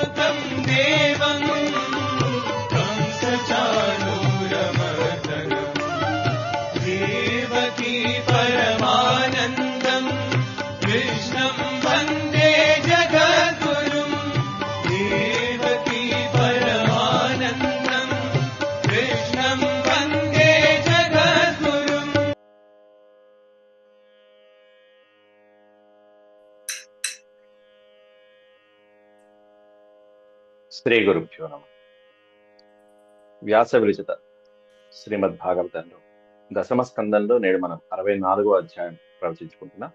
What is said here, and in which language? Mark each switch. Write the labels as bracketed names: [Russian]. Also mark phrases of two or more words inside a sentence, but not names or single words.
[Sanskrit] देवं कंसचाणूरमर्दनम् देवकी परमानन्दम् कृष्णं वन्दे जगद्गुरुम् देवकी परमानन्दम् कृष्णं वन्दे जगद्गुरुम्। శ్రీ గురుభ్యో నమః. [Telugu] వ్యాస విరచిత శ్రీమద్భాగవతంలో దశమ స్కందంలో నేడు మనం 64వ అధ్యాయం ప్రవచించుకుంటున్నాం.